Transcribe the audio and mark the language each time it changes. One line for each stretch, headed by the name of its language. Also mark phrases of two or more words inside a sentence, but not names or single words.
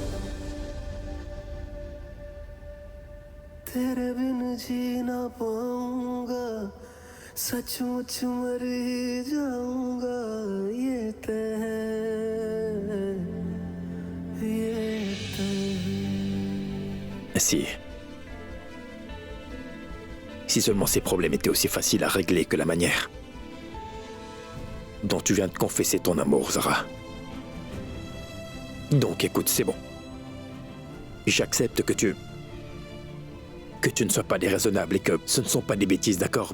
Hindi: तेरे बिन जी ना पाऊंगा सचमुच मर ही जाऊंगा ये तय है ये तय है
French: Si seulement ces problèmes étaient aussi faciles à régler que la manière dont tu viens de confesser ton amour, Zara. Donc écoute, c'est bon. J'accepte que tu ne sois pas déraisonnable et que ce ne sont pas des bêtises, d'accord?